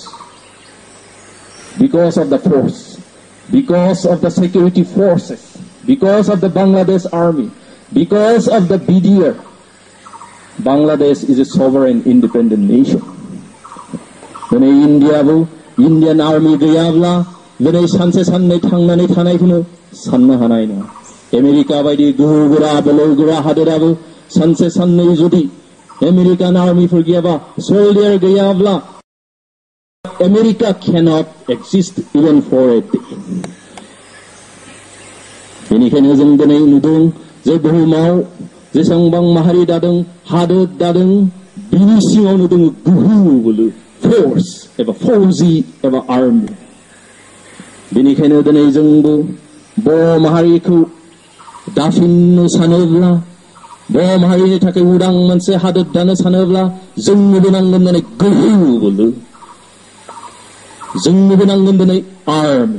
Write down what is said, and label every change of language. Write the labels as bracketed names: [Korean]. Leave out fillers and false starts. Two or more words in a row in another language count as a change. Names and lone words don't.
[English] Because of the force, because of the security forces, because of the Bangladesh army, because of the BDR, Bangladesh is a sovereign independent nation. [Bodo] दिनै [English] Indian army [Bodo] गैयाब्ला दिनै सानसे साननै थांनानै थानायखौनो साननो हानाय नङा. आमेरिका बायदि गोहोगोरा बोलोगोरा हादोराबो सानसे साननै जुदि आमेरिकान आर्मिफोर गैयाबा सोल्डियार गैयाब्ला [English] America cannot exist even for a day. [Bodo] बेनिखायनो जों दिनै नुदों जे बुहुमाव जेसेबां माहारि दादों हादोर दादों बिनि सिङाव नुदों गोहो बोलो फोर्स एबा फौजि एबा आर्मि. बेनिखायनो दिनै जोंबो बर' माहारिखौ दाफिननो सानोब्ला बर' माहारिनि थाखाय उदां मोनसे हादोर दानो सानोब्ला जोंनोबो नांगोन दिनै गोहो बोलो, जोंनोबो नांगोन दिनै आर्मि.